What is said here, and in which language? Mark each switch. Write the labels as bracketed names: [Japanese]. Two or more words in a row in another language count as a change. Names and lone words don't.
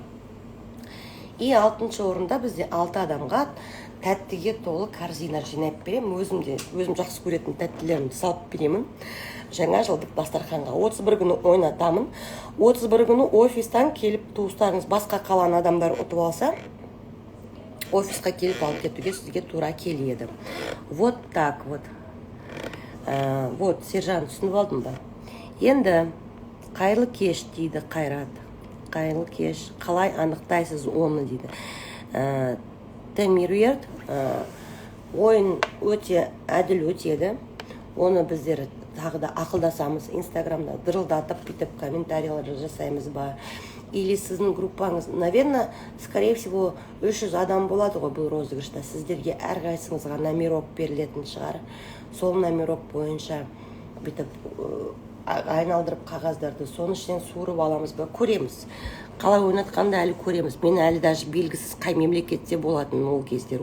[Kazakh] И 6-шы орында бізде 6 адамға тәттіге толы корзина жинап беремін. Өзім жақсы көретін тәттілерімді салып беремін. Жаңа жылдық дастарханға 31 күні ойнатамын. 31 күні офистан келіп туыстарыңыз басқа қалған адамдар ұтып алса, офисқа келіп алып кетуге сізге тура келеді. [Russian] Вот так вот. Вот, [Kazakh] сержант, түсініп алдым ба? Енді қайырлы кеш дейді Қайрат. Қайырлы кеш. Қалай анықтайсыз оны дейді. Темируерт, ойын өте әділ өтеді. Оны біздер тағы да ақылдасамыз. Инстаграмда дырылдатып бүйтіп комментариялар жасаймыз ба? Или сіздің группаңыз, [Russian] наверное, скорее всего, [Kazakh] 300 адам болады ғой бұл розыгрышта. Сіздерге әрқайсыңызға номерок берілетін шығар. Сол номерок бойынша бүйтіп айналдырып қағаздарды соның ішінен суырып аламыз ба? Көреміз. Қалай ойнатқанда әлі көреміз. Мен әлі даже белгісіз қай мемлекетте болатын ол кездер.